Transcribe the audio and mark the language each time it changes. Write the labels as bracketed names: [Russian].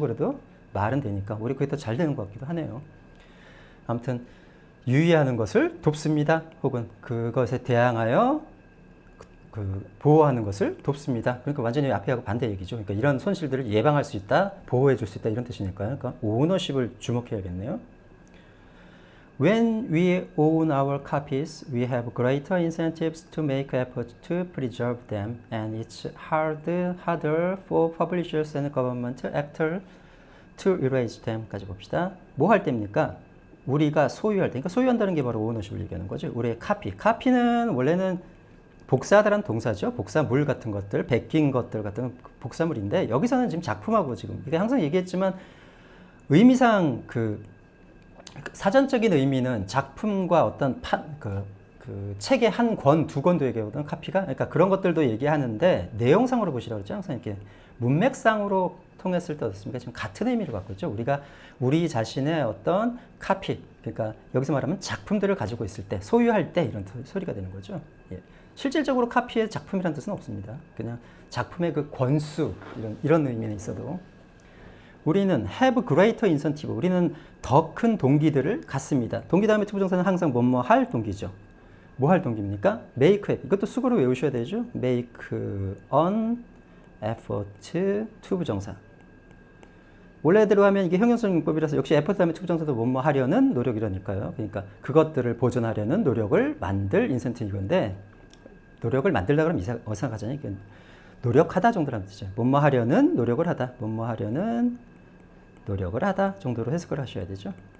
[Korean] 그래도 말은 되니까 우리 그게 더 잘 되는 것 같기도 하네요. 아무튼 유의하는 것을 돕습니다. 혹은 그것에 대항하여 보호하는 것을 돕습니다. 그러니까 완전히 앞에하고 반대 얘기죠. 그러니까 이런 손실들을 예방할 수 있다, 보호해 줄 수 있다 이런 뜻이니까요. 그러니까 오너십을 주목해야겠네요. [English] When we own our copies, we have greater incentives to make efforts to preserve them, and it's harder for publishers and government actors to erase them. [Korean] 까지 봅시다. 뭐 할 때입니까? 우리가 소유할 때, 그러니까 소유한다는 게 바로 오너십을 얘기하는 거죠. 우리의 카피. 카피는 원래는 복사하다라는 동사죠. 복사물 같은 것들, 베낀 것들 같은 복사물인데 여기서는 지금 작품하고 지금 이게 항상 얘기했지만 의미상 그 사전적인 의미는 작품과 어떤 그 책의 한 권, 두 권도 얘기하거든, 카피가. 그러니까 그런 것들도 얘기하는데 내용상으로 보시라고 그랬죠. 항상 이렇게 문맥상으로 통했을 때 어떻습니까? 지금 같은 의미를 갖고 있죠. 우리가 우리 자신의 어떤 카피, 그러니까 여기서 말하면 작품들을 가지고 있을 때, 소유할 때 이런 소리가 되는 거죠. 예. 실질적으로 카피의 작품이라는 뜻은 없습니다. 그냥 작품의 그 권수, 이런 의미는 있어도. 우리는 [English] have greater incentive. [Korean] 우리는 더 큰 동기들을 갖습니다. 동기 다음에 투부정사는 항상 뭐뭐 할 동기죠. 뭐 할 동기입니까? [English] make happy. [Korean] 이것도 수고로 외우셔야 되죠. [English] make an effort 투부정사. [Korean] 원래대로 하면 이게 형용성 용법이라서 역시 [English] effort [Korean] 다음에 투부정사도 뭐뭐 하려는 노력이라니까요. 그러니까 그것들을 보존하려는 노력을 만들 [English] incentive [Korean] 인데 노력을 만들다 그러면 어색하잖아요. 노력하다 정도라는 뜻이죠. 뭐뭐 하려는 노력을 하다. 뭐뭐 하려는 노력을 하다 정도로 해석을 하셔야 되죠.